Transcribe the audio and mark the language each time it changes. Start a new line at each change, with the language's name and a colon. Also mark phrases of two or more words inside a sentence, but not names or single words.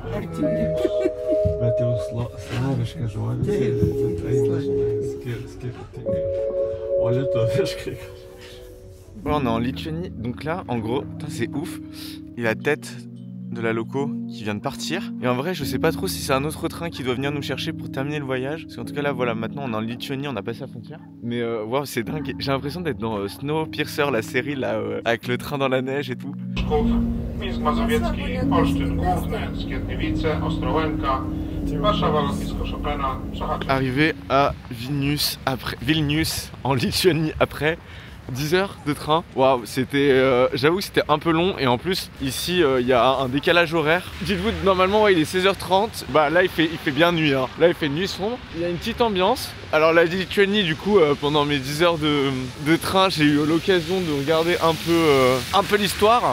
French: Bon, on est en Lituanie, donc là, en gros, c'est ouf. Il y a la tête de la loco qui vient de partir. Et en vrai, je sais pas trop si c'est un autre train qui doit venir nous chercher pour terminer le voyage. Parce qu'en tout cas, là, voilà, maintenant on est en Lituanie, on a passé la frontière. Mais waouh, c'est dingue. J'ai l'impression d'être dans Snowpiercer, la série là, avec le train dans la neige et tout.
Polish: Mińsk Mazowiecki, Olsztyn Główny, Skierniewice, Ostrołęka, Warszawa, lotnisko Chopina, Sochaczew.
French: Arrivé à Vilnius en Lituanie après 10 heures de train. Waouh, c'était j'avoue que c'était un peu long et en plus ici il y a un décalage horaire. Dites-vous normalement ouais, il est 16h30. Bah là il fait bien nuit hein. Là il fait nuit sombre. Il y a une petite ambiance. Alors la Lituanie du coup pendant mes 10 heures de train, j'ai eu l'occasion de regarder un peu l'histoire.